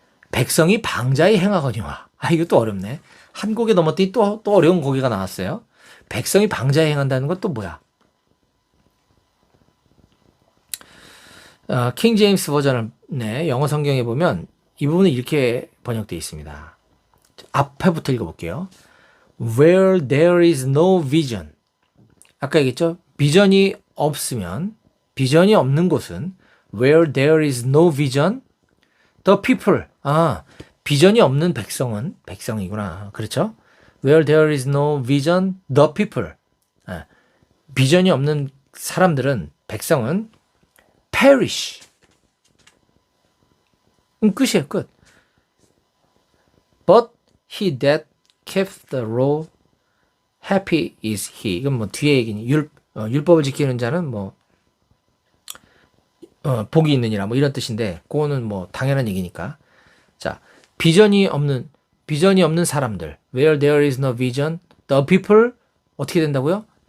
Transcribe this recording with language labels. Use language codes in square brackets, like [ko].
[ko] 백성이 방자히 행하거니와. 이거 또 어렵네. 한 곡에 넘었더니 또 어려운 곡이가 나왔어요. 백성이 방자히 행한다는 건 또 뭐야? 킹 제임스 버전의 영어 성경에 보면 이 부분은 이렇게 번역되어 있습니다. 앞에부터 읽어볼게요. [en] Where there is no vision. [ko] 아까 얘기했죠? 비전이 없으면, 비전이 없는 곳은 [en] Where there is no vision, the people. [ko] 비전이 없는 백성이구나. 그렇죠? [en] Where there is no vision, the people. [ko] 비전이 없는 사람들은, 백성은 perish. 끝이에요, 끝. [en] But he that kept the law, happy is he. [ko] 이건 뭐 뒤에 얘기니. 율법을 지키는 자는 뭐 복이 있느니라 뭐 이런 뜻인데 그거는 뭐 당연한 얘기니까. 자, 비전이 없는 사람들. [en] Where there is no vision, the people [ko] 어떻게 된다고요?